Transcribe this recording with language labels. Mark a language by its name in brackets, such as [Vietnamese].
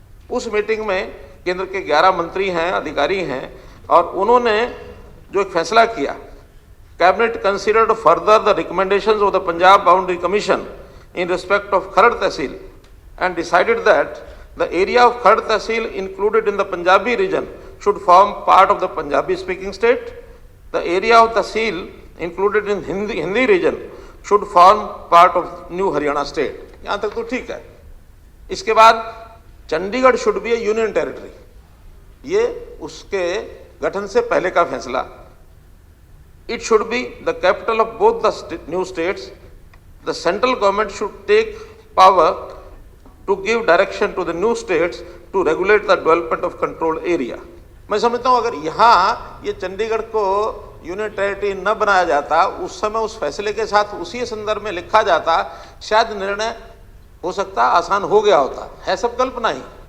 [Hindi] उस मीटिंग में केंद्र के 11 मंत्री हैं, अधिकारी हैं और उन्होंने जो एक फैसला किया, [English] Cabinet considered further the recommendations of the Punjab boundary commission in respect of Kharar tehsil and decided that the area of Kharar tehsil included in the Punjabi region should form part of the Punjabi speaking state. The area of Tehsil included in Hindi region should form part of New Haryana state. [Hindi] यहाँ तक तो ठीक है। इसके बाद [English] Chandigarh should be a union territory. [Hindi] ये उसके गठन से पहले का फैसला। [English] It should be the capital of both the new states. The central government should take power to give direction to the new states to regulate the development of controlled area. [Hindi] मैं समझता हूँ अगर यहाँ ये चंडीगढ़ को यूनियन टेरिटरी न बनाया जाता, उस समय उस फैसले के साथ उसी संदर्भ में लिखा जाता, शायद निर्णय हो सकता आसान हो गया होता, है सब कल्पना ही।